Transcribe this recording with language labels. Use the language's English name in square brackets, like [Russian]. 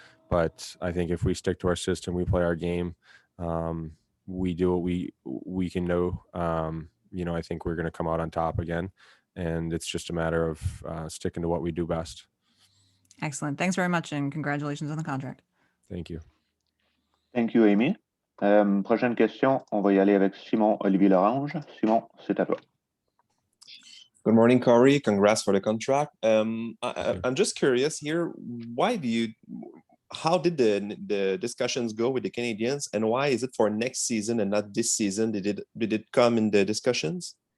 [English] But I think if we stick to our system, we play our game, we do what we can do. I think we're going to come out on top again, and it's just a matter of sticking to what we do best. Excellent. Thanks very much, and congratulations on the contract. Thank you. Thank you, Amy. [French] Prochaine question, on va y aller avec Simon Olivier Lorange. Simon, c'est à toi. [English] Good morning, Corey. Congrats for the contract. I'm just curious here. How did the discussions go with the Canadiens, and why is it for next season and not this season? Did it come in the discussions?